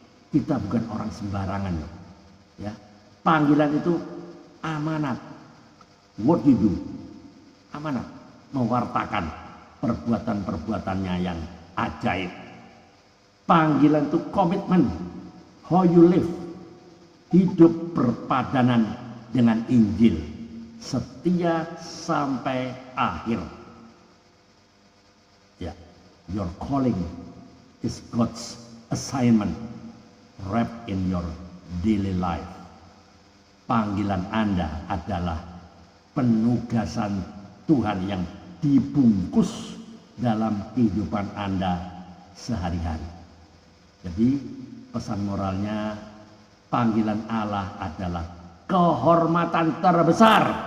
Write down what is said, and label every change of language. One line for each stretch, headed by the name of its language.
Indonesian: Kita bukan orang sembarangan. Ya, panggilan itu amanat.
English: What you do?
Indonesian: Amanat. Mewartakan perbuatan-perbuatannya yang ajaib. Panggilan itu komitmen.
English: How you live.
Indonesian: Hidup berpadanan dengan Injil. Setia sampai akhir.
English: Ya, your calling is God's assignment wrapped in your daily life.
Indonesian: Panggilan Anda adalah penugasan Tuhan yang dibungkus dalam kehidupan Anda sehari-hari. Jadi pesan moralnya, panggilan Allah adalah kehormatan terbesar.